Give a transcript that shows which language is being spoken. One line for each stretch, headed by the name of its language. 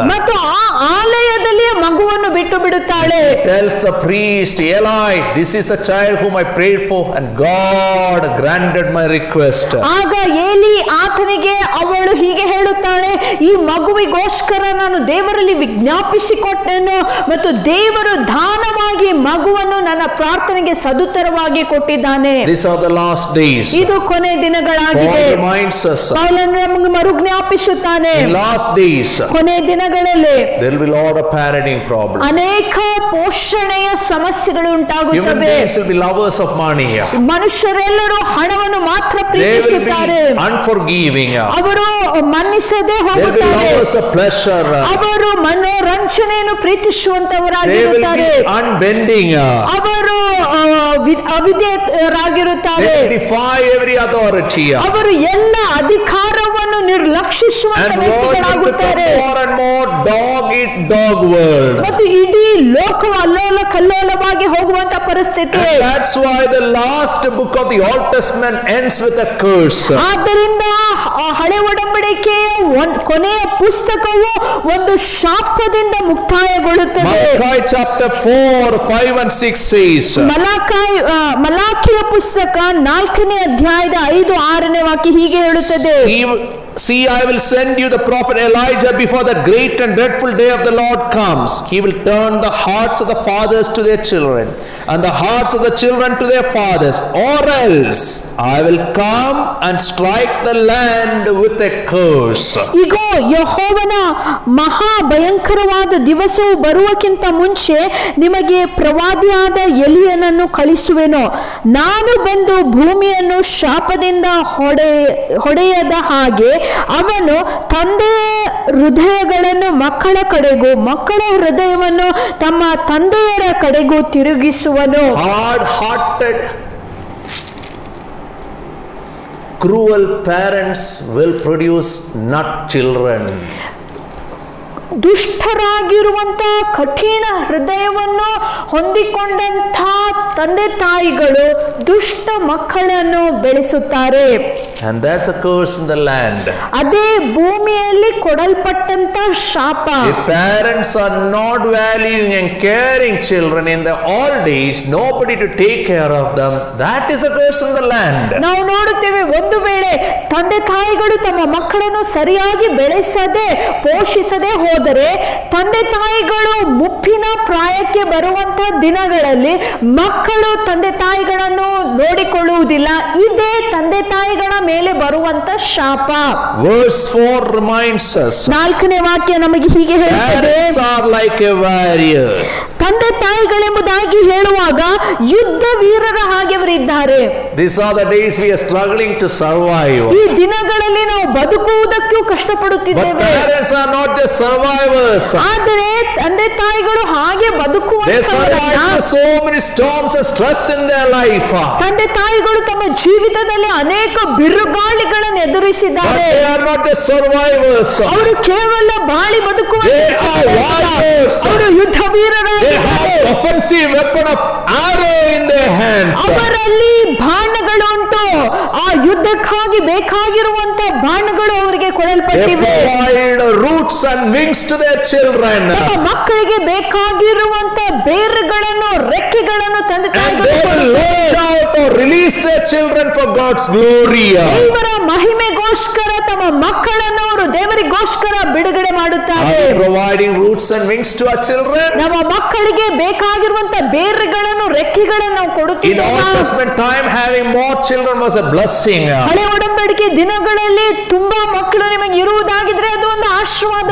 Kannada: ಮತ್ತು ಆ ಆಲಯದಲ್ಲಿ ಮಗುವನ್ನು ಬಿಟ್ಟು ಬಿಡುತ್ತಾಳೆ.
English: Tells the priest, Eli, this is the child whom I prayed for and God granted my request.
Kannada: ಆಗ ಏಲಿ ಆತನಿಗೆ ಅವಳು ಹೀಗೆ ಹೇಳುತ್ತಾಳೆ, ಈ ಮಗುವಿಗೋಸ್ಕರ ನಾನು ದೇವರಲ್ಲಿ ವಿಜ್ಞಾಪಿಸಿಕೊಟ್ಟೆನು ಮತ್ತು ದೇವರು ದಾನವಾಗಿ ಮಗುವನ್ನು ನನ್ನ ಪ್ರಾರ್ಥನೆಗೆ ಸದುತ್ತರವಾಗಿ ಕೊಟ್ಟಿದ್ದಾನೆ.
English: These are the last days.
Kannada: ಇದು ಕೊನೆ ದಿನಗಳಾಗಿದೆ.
English: Paul reminds us,
Kannada: ಪೌಲನು ನಮಗೆ ಮರುಜ್ಞಾಪಿಸುತ್ತಾನೆ,
English: in last days
Kannada: ಕೊನೆ ದಿನಗಳಲ್ಲಿ
English: there will be a lot of parenting problems.
Kannada: ಅನೇಕ ಪೋಷಣೆಯ ಸಮಸ್ಯೆಗಳು
English: Human
Kannada: ಉಂಟಾಗುತ್ತವೆ.
English: beings will be lovers of money.
Kannada: ಮನುಷ್ಯರೆಲ್ಲರೂ ಹಣವನ್ನು ಮಾತ್ರ
English: They will
Kannada: ಪ್ರೀತಿಸುತ್ತಾರೆ.
English: be unforgiving.
Kannada: ಅವರು ಮನ್ನಿಸದೆ
English: They will be
Kannada: ಹೋಗುತ್ತಾರೆ.
English: lovers of pleasure.
Kannada: ಅವರು ಮನೋರಂಜನೆಯನ್ನು
English: They will
Kannada: ಪ್ರೀತಿಸುವಂತವರಾಗಿರುತ್ತಾರೆ.
English: be unbending.
Kannada: ಅವರು ಅವಿಧೇಯರಾಗಿರುತ್ತಾರೆ.
English: They will defy every authority.
Kannada: ಅವರು ಎಲ್ಲ ಅಧಿಕಾರವನ್ನು ನಿರ್ಲಕ್ಷಿಸುವಂತ
English: And world will
Kannada: ವ್ಯಕ್ತಿಗಳಾಗುತ್ತಾರೆ.
English: become more and more dog eat dog world.
Kannada: ಮತ್ತು ಇಡೀ ಲೋಕವು ಅಲ್ಲೋಲ ಕಲ್ಲೋಲವಾಗಿ ಹೋಗುವಂತ ಪರಿಸ್ಥಿತಿ.
English: And that's why the last book of the Old Testament ends with a curse.
Kannada: ಆದ್ದರಿಂದ ಹಳೆ ಒಡಂಬಡಿಕೆಯ ಕೊನೆಯ ಪುಸ್ತಕವು ಒಂದು ಶಾಪದಿಂದ ಮುಕ್ತಾಯಗೊಳ್ಳುತ್ತದೆ.
English: Malachi chapter 4, 5 and 6 says,
Kannada: ಮಲಾಖಿಯ ಪುಸ್ತಕ 4ನೇ ಅಧ್ಯಾಯದ 5, 6ನೇ ವಾಕ್ಯ ಹೀಗೆ ಹೇಳುತ್ತದೆ.
English: See, I will send you the prophet Elijah before that great and dreadful day of the Lord comes. He will turn the hearts of the fathers to their children, and the hearts of the children to their fathers, or else I will come and strike the land with a curse.
Kannada: ಇಗೋ, ಯೆಹೋವನ ಮಹಾ ಭಯಂಕರವಾದ ದಿವಸವು ಬರುವಕ್ಕಿಂತ ಮುಂಚೆ ನಿಮಗೆ ಪ್ರವಾದಿಯಾದ ಎಲಿಯನನ್ನು ಕಳಿಸುವೆನು. ನಾನು ಬಂದು ಭೂಮಿಯನ್ನು ಶಾಪದಿಂದ ಹೊಡೆಯದ ಹಾಗೆ ಅವನು ತಂದೆಯ ಹೃದಯಗಳನ್ನು ಮಕ್ಕಳ ಕಡೆಗೂ ಮಕ್ಕಳ ಹೃದಯವನ್ನು ತಮ್ಮ ತಂದೆಯರ ಕಡೆಗೂ ತಿರುಗಿಸುವನು.
English: Hard-hearted, cruel parents will produce not children.
Kannada: ದುಷ್ಟರಾಗಿರುವಂತ ಕಠಿಣ ಹೃದಯವನ್ನು ಹೊಂದಿಕೊಂಡಂಥ ತಂದೆ ತಾಯಿಗಳು ದುಷ್ಟ ಮಕ್ಕಳನ್ನು ಬೆಳೆಸುತ್ತಾರೆ.
English: And there's a curse in the land.
Kannada: ಅದೇ ಭೂಮಿಯಲ್ಲಿ ಕೊಡಲ್ಪಟ್ಟಂತ ಶಾಪ.
English: If parents are not valuing and caring children in the old days, nobody to take care of them, that is a curse in the land.
Kannada: ನಾವು ನೋಡುತ್ತೇವೆ, ಒಂದು ವೇಳೆ ತಂದೆ ತಾಯಿಗಳು ತಮ್ಮ ಮಕ್ಕಳನ್ನು ಸರಿಯಾಗಿ ಬೆಳೆಸದೆ ಪೋಷಿಸದೆ ಹೋದರೆ ತಂದೆ ತಾಯಿಗಳು ಮುಪ್ಪಿನ ಪ್ರಾಯಕ್ಕೆ ಬರುವಂತ ದಿನಗಳಲ್ಲಿ ಮಕ್ಕಳು ತಂದೆ ತಾಯಿಗಳನ್ನು ನೋಡಿಕೊಳ್ಳುವುದಿಲ್ಲ. ಇದೇ ತಂದೆ ತಾಯಿಗಳ ಮೇಲೆ ಬರುವಂತ ಶಾಪ.
English: Verse 4 reminds us,
Kannada: 4ನೇ ವಾಕ್ಯ ನಮಗೆ ಹೀಗೆ ಹೇಳುತ್ತದೆ,
English: parents are like a warrior.
Kannada: ತಂದೆ ತಾಯಿಗಳೆಂಬುದಾಗಿ ಹೇಳುವಾಗ ಯುದ್ಧ ವೀರರ ಹಾಗೆ ಅವರಿದ್ದಾರೆ.
English: These are the days we are struggling to survive.
Kannada: ಈ ದಿನಗಳಲ್ಲಿ ನಾವು ಬದುಕುವುದಕ್ಕೂ
English: But
Kannada: ಕಷ್ಟಪಡುತ್ತಿದ್ದೇವೆ.
English: parents are not just survivors.
Kannada: ಆದರೆ ತಂದೆ ತಾಯಿಗಳು ಹಾಗೆ
English: They
Kannada: ಬದುಕುವಂತವರಲ್ಲ.
English: survive so many storms and stress in their life.
Kannada: ತಂದೆ ತಾಯಿಗಳು ತಮ್ಮ ಜೀವಿತದಲ್ಲಿ ಅನೇಕ ಬಿರುಗಾಳಿಗಳನ್ನು
English: But
Kannada: ಎದುರಿಸಿದ್ದಾರೆ.
English: they are not just survivors.
Kannada: ಅವರು ಕೇವಲ ಬಾಳಿ ಬದುಕುವ
English: They are warriors.
Kannada: ಅವರು ಯುದ್ಧ
English: They
Kannada: ವೀರರಾಗಿದ್ದಾರೆ.
English: have offensive weapon of arrow in their hands.
Kannada: ಅವರಲ್ಲಿ ಬಾಣಗಳು ಉಂಟು. ಆ ಯುದ್ಧಕ್ಕಾಗಿ ಬೇಕಾಗಿರುವಂತ ಬಾಣಗಳು ಅವರಿಗೆ
English: They
Kannada: ಕೊಡಲ್ಪಟ್ಟಿವೆ.
English: provide roots and wings to their children.
Kannada: ತಮ್ಮ ಮಕ್ಕಳಿಗೆ ಬೇಕಾಗಿರುವಂತ ಬೇರುಗಳನ್ನು ರೆಕ್ಕೆಗಳನ್ನು ತಂದೆ
English: And
Kannada: ತಾಯಿಗಳು
English: they will
Kannada: ಕೊಡುತ್ತಾರೆ.
English: launch out or release their children for God's glory.
Kannada: ದೇವರ ಮಹಿಮೆಗೋಸ್ಕರ ತಮ್ಮ ಮಕ್ಕಳನ್ನು ಅವರು ದೇವರಿಗೋಸ್ಕರ ಬಿಡುಗಡೆ
English: Are
Kannada: ಮಾಡುತ್ತಾರೆ.
English: we providing roots and wings to our children?
Kannada: ನಮ್ಮ ಮಕ್ಕಳಿಗೆ ಬೇಕಾಗಿರುವಂತ ಬೇರುಗಳನ್ನು ರೆಕ್ಕೆಗಳನ್ನು ನಾವು
English: In
Kannada: ಕೊಡುತ್ತೇವೆ.
English: Old Testament time, having more children was a blessing.
Kannada: ಹಳೆ ಒಡಂಬಡಿಕೆ ದಿನಗಳಲ್ಲಿ ತುಂಬಾ ಮಕ್ಕಳು ನಿಮಗೆ ಇರುವುದಾಗಿದ್ರೆ ಅದು ಒಂದು ಆಶೀರ್ವಾದ